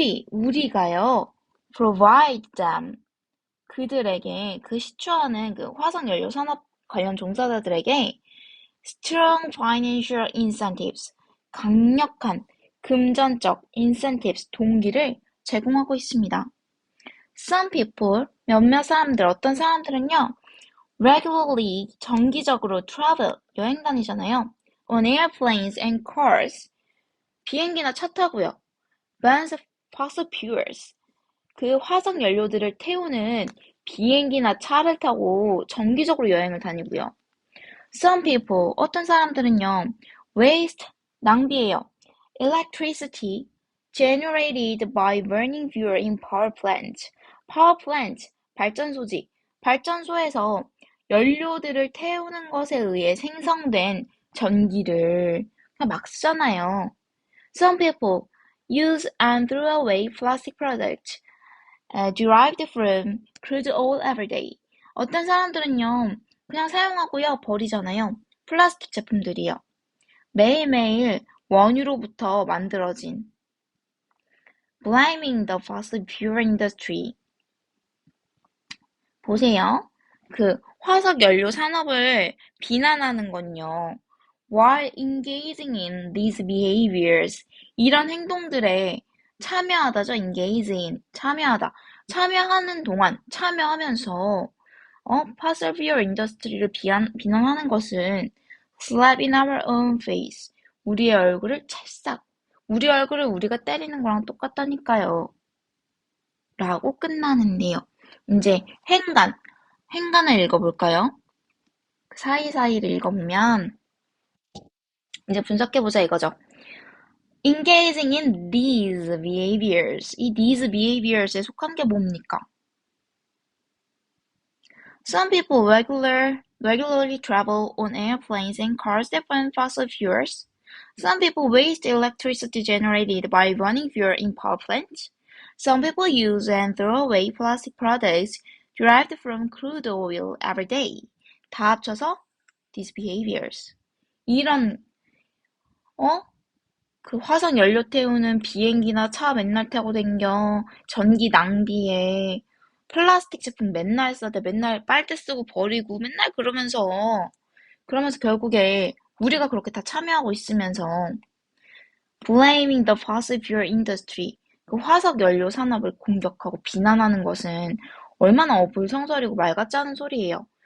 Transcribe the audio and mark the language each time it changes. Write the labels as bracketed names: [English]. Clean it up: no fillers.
[Korean] 우리가요, [English] provide them, [Korean] 그들에게, 그 시추하는 그 화석 연료 산업 관련 종사자들에게 [English] strong financial incentives, [Korean] 강력한 금전적 incentives, 동기를 제공하고 있습니다. [English] Some people, [Korean] 몇몇 사람들, 어떤 사람들은요, regularly, 정기적으로 travel, 여행 다니잖아요. [English] On airplanes and cars, [Korean] 비행기나 차 타고요. [English] burns fossil fuels, [Korean] 그 화석 연료들을 태우는 비행기나 차를 타고 정기적으로 여행을 다니고요. [English] Some people, [Korean] 어떤 사람들은요, waste, 낭비해요. [English] Electricity generated by burning fuel in power plant. Power plant, [Korean] 발전소지. 발전소에서 연료들을 태우는 것에 의해 생성된 전기를 그냥 막 쓰잖아요. [English] Some people use and throw away plastic products derived from crude oil every day. [Korean] 어떤 사람들은요, 그냥 사용하고요, 버리잖아요. 플라스틱 제품들이요. 매일매일 원유로부터 만들어진 [English] blaming the fossil fuel industry. [Korean] 보세요. 그 화석 연료 산업을 비난하는 건요. [English] While engaging in these behaviors, [Korean] 이런 행동들에 참여하다죠. [English] engage in, [Korean] 참여하다. 참여하는 동안, 참여하면서 fossil fuel industry를 비난하는 것은 [English] slap in our own face, [Korean] 우리의 얼굴을 찰싹, 우리 얼굴을 우리가 때리는 거랑 똑같다니까요. 라고 끝나는데요. 이제 행간을 읽어볼까요? 그 사이사이를 읽어보면 이제 분석해보자 이거죠. [English] Engaging in these behaviors. [Korean] 이 these behaviors에 속한 게 뭡니까? [English] Some people regularly travel on airplanes and cars that burn fossil fuels. Some people waste electricity generated by running fuel in power plants. Some people use and throw away plastic products derived from crude oil every day. [Korean] 다 합쳐서 these behaviors. 이런 그 화석 연료 태우는 비행기나 차 맨날 타고 댕겨. 전기 낭비해. 플라스틱 제품 맨날 써대. 맨날 빨대 쓰고 버리고 맨날 그러면서 결국에 우리가 그렇게 다 참여하고 있으면서 [English] blaming the fossil fuel industry, [Korean] 그 화석 연료 산업을 공격하고 비난하는 것은 얼마나 어불성설이고 말 같지 않은 소리예요.